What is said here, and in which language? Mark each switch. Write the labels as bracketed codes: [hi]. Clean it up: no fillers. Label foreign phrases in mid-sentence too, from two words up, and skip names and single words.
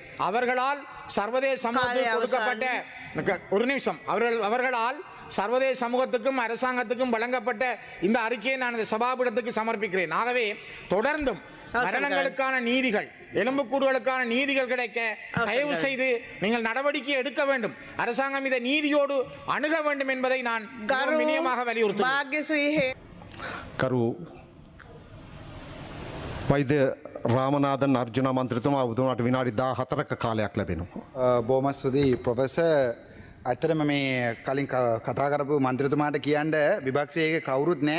[ta] அவர்களால் சர்வதேச சமூகத்துக்கு கொடுக்கப்பட்ட ஒரு நிமிஷம் அவர்களால் சர்வதேச சமூகத்துக்கும் அரசாங்கத்துக்கும் வழங்கப்பட்ட இந்த அறிக்கையை நான் இந்த சபாபீடத்துக்கு சமர்ப்பிக்கிறேன். ஆகவே தொடர்ந்தும் மரணங்களுக்கான நீதிகள், எலும்புக்கூடுகளுக்கான நீதிகள் கிடைக்க தயவு செய்து நீங்கள் நடவடிக்கை எடுக்க வேண்டும். அரசாங்கம் இதை நீதியோடு அணுக வேண்டும் என்பதை நான் வினயமாக வலியுறுத்துகிறேன். [si] කරු වෛද්‍ය රාමනාදන් අර්ජුන මන්ත්‍රතුමා ඔබතුමාට විනාඩි 14ක කාලයක් ලැබෙනවා. බොහොම ස්තුතියි ප්‍රොෆෙසර්. ඇත්තටම මේ කලින් කතා කරපු මන්ත්‍රතුමාට කියන්න විභාගයේ කවුරුත් නැහැ.